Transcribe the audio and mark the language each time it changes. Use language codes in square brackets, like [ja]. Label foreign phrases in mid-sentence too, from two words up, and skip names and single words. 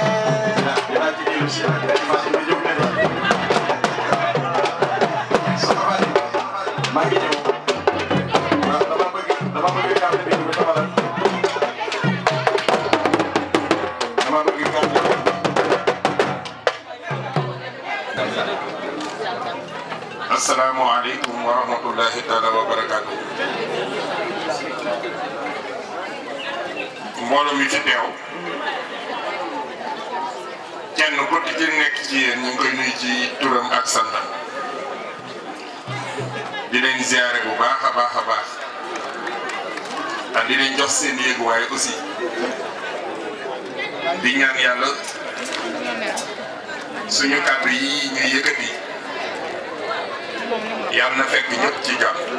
[wo] dinaa ci dellu si Fatima jóg leen soxna Fatima maa ngi ñëw dama bëgg carte bi ñu taxawal dama bëgg carte [ar] السلام عليكم ورحمة الله تعالى وبركاته. [wo] Mbooloo mi fi teew kenn ku ci nekk ci yéen ñu ngi koy nuyu ci turam ak santam di leen ziare bu baax a baax a baax di leen jox seen yéeguwaay aussi di ñaan yàlla suñu kàddu yi ñuy yëkkati yàlla na fekk ñëpp ci jàmm